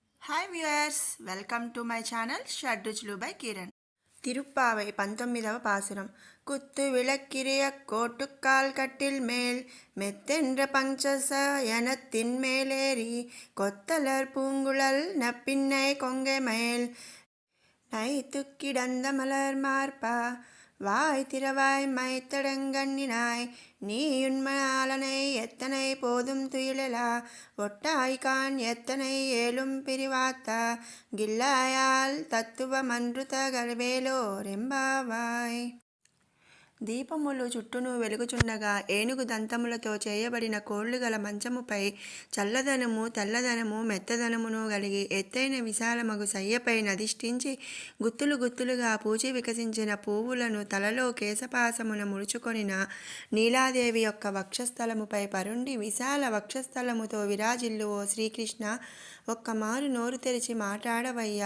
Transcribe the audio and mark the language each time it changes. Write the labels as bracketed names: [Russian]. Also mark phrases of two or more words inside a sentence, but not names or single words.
[English] hi viewers, welcome to my channel Shadruchulu by Kiran. [Tamil] திருப்பாவை 19వ பாசுரம். குத்து விளக்கிரிய கோட்டுக்கால் கட்டில் மேல் மெத்தென்ற பஞ்சசயனத்தின் மேலேறி கொத்தலர் பூங்குழல் நப்பின்னை கொங்கை மேல் நைத்துக்கிடந்த மலர் மார்பா வாய் திறவாய் மைத்தடங்கண்ணினாய் நீயுண்மையாளனை எத்தனை போதும் துயிலலா ஒட்டாய்கான் எத்தனை ஏலும் பிரிவாத்தா கில்லாயால் தத்துவமன்று தகவேலோர் எம்பாவாய். [Telugu] దీపములు చుట్టూను వెలుగుచుండగా ఏనుగు దంతములతో చేయబడిన కోళ్లు గల మంచముపై చల్లదనము తెల్లదనము మెత్తదనమును కలిగి ఎత్తైన విశాలమగు సయ్యపై నధిష్ఠించి గుత్తులు గుత్తులుగా పూచి వికసించిన పువ్వులను తలలో కేశపాసమున ముడుచుకొనిన నీలాదేవి యొక్క వక్షస్థలముపై పరుండి విశాల వక్షస్థలముతో విరాజిల్లు ఓ శ్రీకృష్ణ, ఒక్కమారు నోరు తెరిచి మాట్లాడవయ్యా.